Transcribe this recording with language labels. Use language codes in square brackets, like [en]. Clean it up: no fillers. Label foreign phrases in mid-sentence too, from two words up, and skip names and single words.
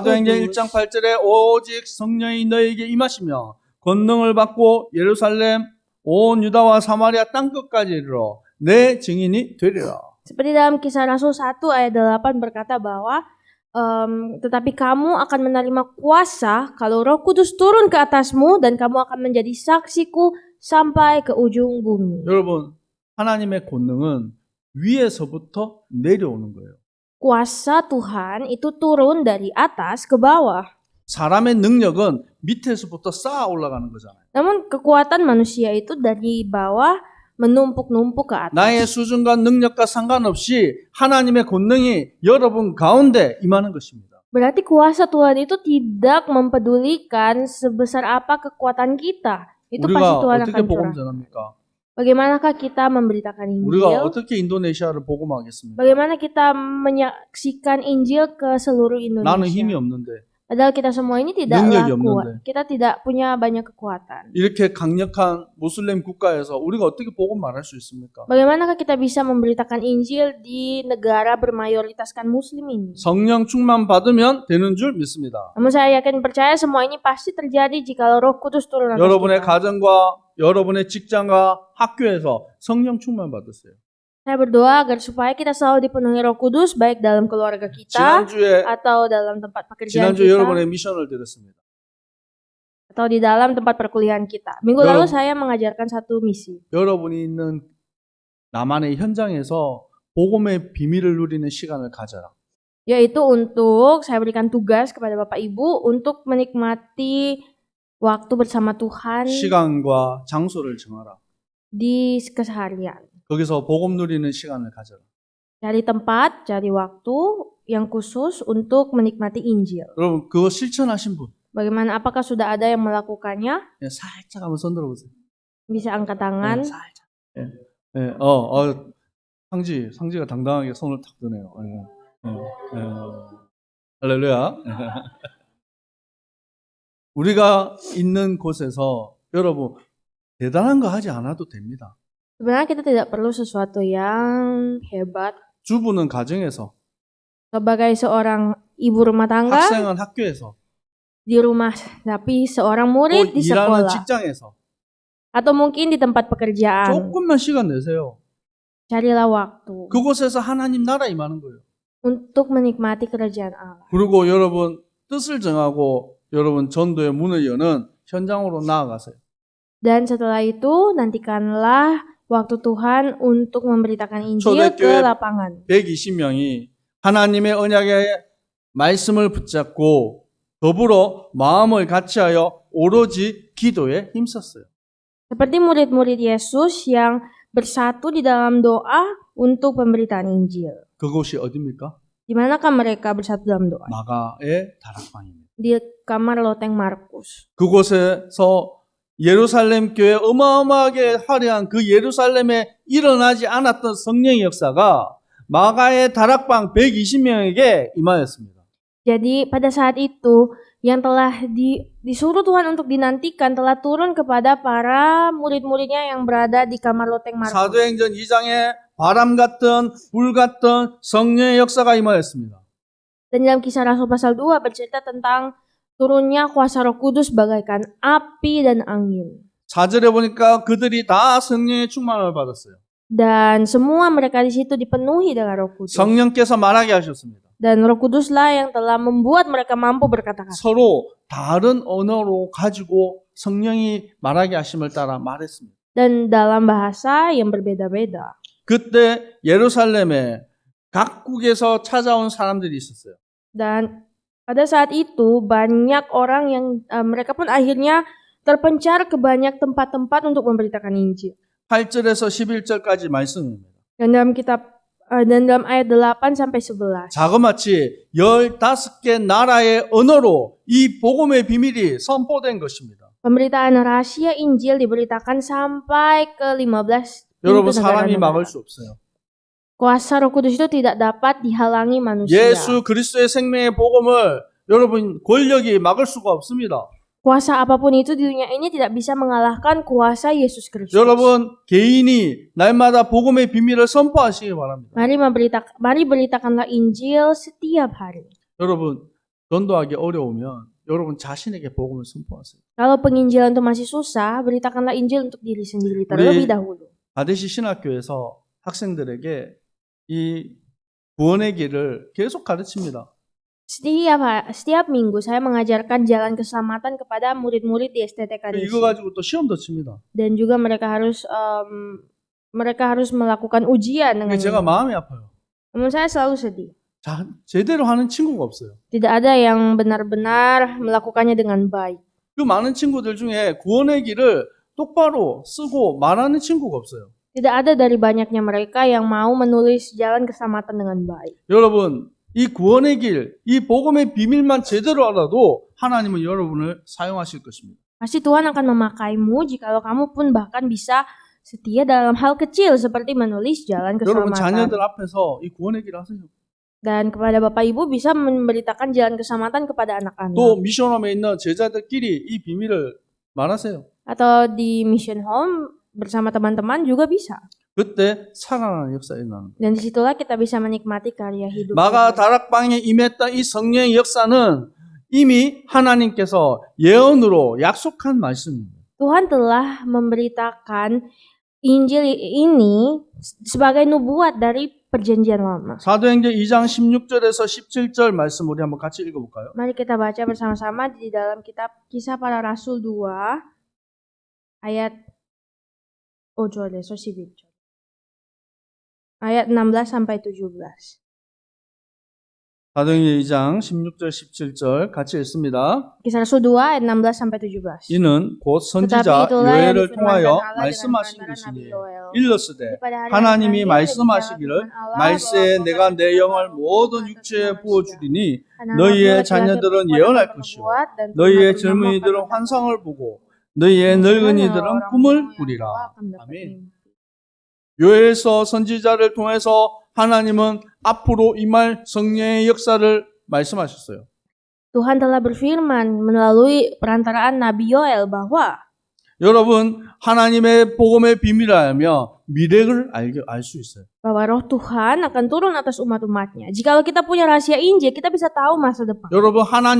[ko] 사도행전 [id] Kudus? [ko] 1장 8절에 오직 성령이 너에게 임하시며 권능을 받고 예루살렘 온 유다와 사마리아 땅끝까지 이르러 내 증인이 되리라. [id] Seperti dalam Kisah Rasul 1 ayat 8 berkata bahwa tetapi kamu akan menerima kuasa kalau Roh Kudus turun ke atasmu dan kamu akan menjadi saksiku sampai ke ujung bumi. [ko] 여러분 하나님의 권능은 위에서부터 내려오는 거예요. [id] Kuasa Tuhan itu turun dari atas ke bawah. [ko] 사람의 능력은 밑에서부터 쌓아 올라가는 거잖아요. [id] Namun kekuatan manusia itu dari bawah menumpuk-numpuk ke atas. [ko] 나의 수준과 능력과 상관없이 하나님의 권능이 여러분 가운데 임하는 것입니다. [id] Berarti kuasa Tuhan itu tidak mempedulikan sebesar apa kekuatan kita. Itu pasti [ko] 우리가 [id] Tuhan [ko] 어떻게 [id] akan [ko] 복음 [id] curah. [ko] 전합니까? [id] Bagaimanakah kita memberitakan [ko] 우리가 [id] Injil? [ko] 어떻게 인도네시아를 복음하겠습니까? [id] Bagaimana kita menyaksikan Injil ke seluruh [ko] 나는 힘이 [id] Indonesia? [ko] 없는데 [id] Padahal kita semua ini tidaklah [ko] 능력이 [id] kuat. [ko] 없는데. [id] Kita tidak punya banyak kekuatan. [ko] 이렇게 강력한 무슬림 국가에서 우리가 어떻게 복음 말할 수 있습니까? [id] Bagaimanakah kita bisa memberitakan Injil di negara bermayoritaskan Muslim ini? [ko] 성령 충만 받으면 되는 줄 믿습니다. [id] Namun saya yakin percaya semua ini pasti terjadi jika Roh Kudus turun atas [ko] 여러분의 [id] kita. [ko] 가정과 여러분의 직장과 학교에서 성령 충만 받으세요. [id] Saya berdoa agar supaya kita selalu dipenuhi Roh Kudus baik dalam keluarga kita [ko] 지난주에 [id] atau dalam tempat pekerjaan [ko] 지난주 [id] kita [ko] 여러분의 미션을 드렸습니다. [id] atau di dalam tempat perkuliahan kita. Minggu lalu [ko] 여러분- [id] saya mengajarkan satu misi. [ko] 여러분이 있는 나만의 현장에서 복음의 비밀을 누리는 시간을 가져라. [id] Yaitu untuk saya berikan tugas kepada Bapak Ibu untuk menikmati waktu bersama Tuhan [ko] 시간과 장소를 정하라. [id] di keseharian. [ko] 거기서 복음 누리는 시간을 가져라. [id] Cari tempat, cari waktu yang khusus untuk menikmati Injil. [ko] 여러분 그거 실천하신 분 [id] Bagaimana, apakah sudah ada yang melakukannya? [ko] 그냥 살짝 한번 손 들어보세요. [id] Bisa angkat tangan. [ko] 살짝. 상지가 당당하게 손을 탁 드네요. 할렐루야. 우리가 있는 곳에서 여러분 대단한 거 하지 않아도 됩니다. [id] Sebenarnya kita tidak perlu sesuatu yang hebat. [ko] 주부는 가정에서, [id] Sebagai seorang ibu rumah tangga [ko] 학생은 학교에서, [id] di rumah, tapi seorang [ko] 또 [id] murid di [ko] 일하는 [id] sekolah, [ko] 직장에서 [id] Atau mungkin di tempat pekerjaan. [ko] 조금만 시간 내세요. [id] Carilah waktu [ko] 그곳에서 하나님 나라 임하는 거예요. [id] untuk menikmati kerajaan Allah. [ko] 그리고 여러분 뜻을 정하고 여러분 전도의 문을 여는 현장으로 나아가세요. [id] Dan setelah itu, nantikanlah waktu Tuhan untuk memberitakan Injil ke [ko] 초대교회 [id] lapangan. [ko] 120명이 하나님의 언약의 말씀을 붙잡고 더불어 마음을 같이하여 오로지 기도에 힘썼어요. [id] Seperti murid-murid Yesus yang bersatu di dalam doa untuk pemberitaan Injil. [ko] 그곳이 어디입니까? [id] Di manakah mereka bersatu dalam doa? [ko] 마가의 다락방입니다. [id] Di kamar loteng Markus. [ko] 그곳에서 예루살렘 교회 어마어마하게 화려한 그 예루살렘에 일어나지 않았던 성령의 역사가 마가의 다락방 120명에게 임하였습니다. [id] Jadi pada saat itu yang telah disuruh Tuhan untuk dinantikan telah turun kepada para murid-muridnya yang berada di kamar loteng Markus. [ko] 사도행전 2장에 바람 같은 불 같은 성령의 역사가 임하였습니다. [id] Dan dalam Kisah Rasul pasal 2 bercerita tentang turunnya kuasa Roh Kudus bagaikan api dan angin. [ko] 4절에 보니까 그들이 다 성령의 충만을 받았어요. [id] Dan semua mereka di situ dipenuhi dengan Roh Kudus. [ko] 성령께서 말하게 하셨습니다. [id] Dan Roh Kuduslah yang telah membuat mereka mampu berkata-kata. [ko] 서로 다른 언어로 가지고 성령이 말하게 하심을 따라 말했습니다. [id] Dan dalam bahasa yang berbeda-beda. [ko] 그때 예루살렘에 각국에서 찾아온 사람들이 있었어요. [id] Dan pada saat itu banyak orang yang mereka pun akhirnya terpencar ke banyak tempat-tempat untuk memberitakan Injil. [ko] 8절에서 11절까지 말씀입니다. [id] Dan dalam ayat 8 sampai 11. [ko] 자그마치 15개 나라의 언어로 이 복음의 비밀이 선포된 것입니다. [id] Pemberitaan rahasia Injil diberitakan sampai ke 15 [ko] 여러분 [id] pintu [ko] 사람이 [id] negara-negara. [ko] 막을 수 없어요. [id] Kuasa Roh Kudus itu tidak dapat dihalangi manusia. [ko] 예수 그리스도의 생명의 복음을 여러분 권력이 막을 수가 없습니다. [id] Kuasa apapun itu di dunia ini tidak bisa mengalahkan kuasa Yesus Kristus. [ko] 여러분 개인이 날마다 복음의 비밀을 선포하시기 바랍니다. [id] Mari beritakanlah Injil setiap hari. [ko] 여러분 전도하기 어려우면 여러분 자신에게 복음을 선포하세요. [id] Kalau penginjilan itu masih susah, beritakanlah Injil untuk diri sendiri terlebih dahulu. [ko] 가데시 신학교에서 학생들에게 이 구원의 길을 계속 가르칩니다. [id] Setiap minggu saya mengajarkan jalan keselamatan kepada murid-murid di STT Kadeshi. [ko] 이거 가지고 또 시험도 칩니다. [id] Dan juga mereka harus melakukan ujian dengan [ko] 근데 제가 [id] ini. [ko] 마음이 아파요. [id] Namun saya selalu sedih. [ko] 제대로 하는 친구가 없어요. [id] Tidak ada yang benar-benar melakukannya dengan baik. [ko] 그 많은 친구들 중에 구원의 길을 똑바로 쓰고 말하는 친구가 없어요. [id] Tidak ada dari banyaknya mereka yang mau menulis jalan keselamatan dengan baik. [ko] 여러분, 이 구원의 길, 이 복음의 비밀만 제대로 알아도 하나님은 여러분을 사용하실 것입니다. [id] Pasti Tuhan akan memakaimu jikalau kamu pun bahkan bisa setia dalam hal kecil seperti menulis jalan [ko] 여러분 [id] keselamatan. [ko] 자녀들 앞에서 이 구원의 길 하세요. [id] Dan kepada Bapak Ibu bisa memberitakan jalan keselamatan kepada anak-anak. [ko] 또 미션홈에 있는 제자들끼리 이 비밀을 말하세요. [id] Atau di [en] mission home [id] bersama teman-teman juga bisa. [ko] 그때 살아나는 역사가 일어나는 거예요. [id] Dan disitulah kita bisa menikmati karya hidup. [ko] 마가 다락방에 임했던 이 성령의 역사는 이미 하나님께서 예언으로 약속한 말씀입니다. [id] Tuhan telah memberitakan Injil ini sebagai nubuat dari perjanjian lama. [ko] 사도행전 2장 16절에서 17절 말씀 우리 한번 같이 읽어볼까요? [id] Mari kita baca bersama-sama di dalam kitab Kisah Para Rasul 2 ayat 16 sampai 17. [ko] 사도행전 2장 16절 17절 같이 읽습니다. [id] Kisah Rasul 2 ayat 16 sampai 17. [ko] 이는 곧 [id] Tetapi [ko] 선지자 [id] itulah yang [ko] 요엘을 [id] difirmankan [ko] 통하여 [id] Allah dengan [ko] 말씀하신 [id] perantaraan Nabi [ko] 것이니 [id] Yoel. [ko] 일렀으되 [id] Pada hari [ko] 하나님이 [id] akhir [ko] 말씀하시기를 [id] Tuhan Allah [ko] 말세에 [id] bahwa [ko] 내가 내 [id] Tuhan [ko] 영을 [id] akan [ko] 모든 [id] membuat [ko] 육체에 [id] manusia. [ko] 부어주리니 [id] Anak-anak [ko] 너희의 [id] laki-laki [ko] 자녀들은 [id] perempuan [ko] 예언할 [id] akan [ko] 것이요 [id] membuat, dan [ko] 너희의 [id] terutama [ko] 젊은이들은 [id] akan [ko] 환상을 보고 너희의 늙은이들은 [id] orang [ko] 꿈을 [id] tua yang [ko] 꾸리라. [id] tua akan dapat [ko] 아멘. [id] mimpi. [ko] 요엘서 선지자를 통해서 하나님은 앞으로 임할 성령의 역사를 말씀하셨어요. [id] Tuhan telah berfirman melalui perantaraan Nabi Yoel bahwa [ko] 여러분 하나님의 복음의 비밀을 알며 미래를 알 수 있어요. [id] bahwa roh Tuhan akan turun atas umat-umatnya. Jikalau kita punya rahasia Injil, kita bisa tahu masa depan.